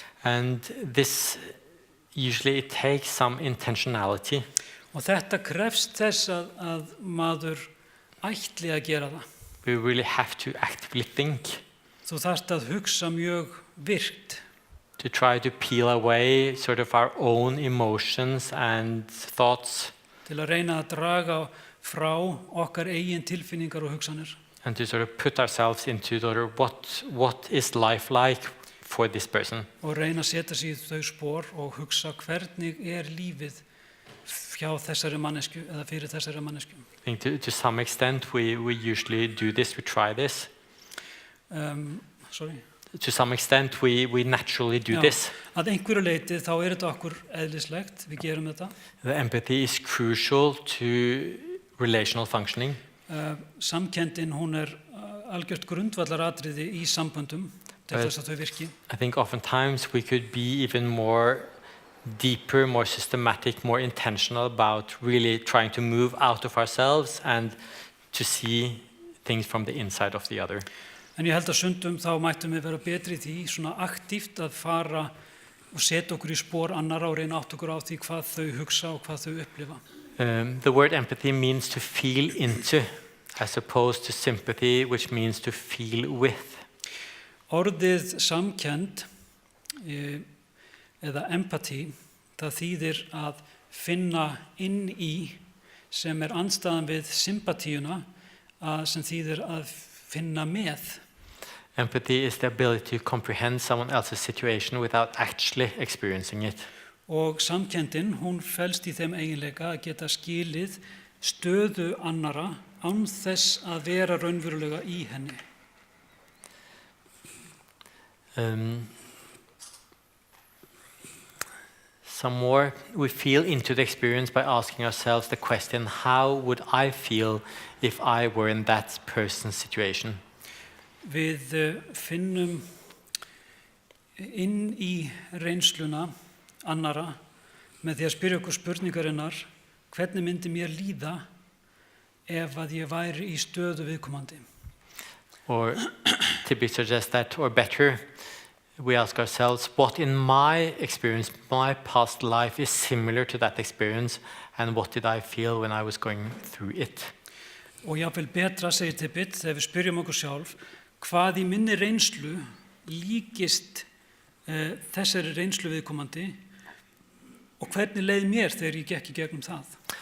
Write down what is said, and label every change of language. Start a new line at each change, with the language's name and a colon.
English: And this usually it takes some intentionality.
Icelandic: Og þetta krefst þess að maður ætli að gera það.
English: We really have to actively think.
Icelandic: Þú þarft að hugsa mjög virkt.
English: To try to peel away sort of our own emotions and thoughts.
Icelandic: Til að reyna að draga frá okkar eigin tilfinningar og hugsanir.
English: And to sort of put ourselves into sort of what is life like for this person.
Icelandic: Og reyna að setja sig í þau spor og hugsa hvernig er lífið hjá þessari mannesku eða fyrir þessari mannesku.
English: I think to some extent we usually do this, we try this. To some extent we naturally do this.
Icelandic: Að einhverju leyti þá er þetta okkur eðlislegt, við gerum þetta.
English: The empathy is crucial to relational functioning.
Icelandic: Samkenndin, hún er algjört grundvallaratriði í samböndum til þess að þau virki.
English: I think oftentimes we could be even more deeper, more systematic, more intentional about really trying to move out of ourselves and to see things from the inside of the other.
Icelandic: En ég held að stundum þá mættum við vera betri í því, svona aktíft að fara og setja okkur í spor annarra og reyna átt okkur á því hvað þau hugsa og hvað þau upplifa.
English: The word empathy means to feel into, as opposed to sympathy, which means to feel with.
Icelandic: Orðið samkennd eða empathy, það þýðir að finna inn í, sem er andstæðan við sympatíuna, sem þýðir að finna með.
English: Empathy is the ability to comprehend someone else's situation without actually experiencing it.
Icelandic: Og samkenndin, hún felst í þeim eiginleika að geta skilið stöðu annara án þess að vera raunverulega í henni.
English: Some more, we feel into the experience by asking ourselves the question, how would I feel if I were in that person's situation?
Icelandic: Við finnum inn í reynsluna annara með því að spyrja okkur spurningarinnar, hvernig myndi mér líða ef að ég væri í stöðu viðkomandi?
English: Or typically suggest that, or better, we ask ourselves, what in my experience, my past life is similar to that experience, and what did I feel when I was going through it?
Icelandic: Og jáfnvel betra, segir Tippett, þegar við spyrjum okkur sjálf, hvað í minni reynslu líkist þessari reynslu viðkomandi og hvernig leið mér þegar ég gekk í gegnum það?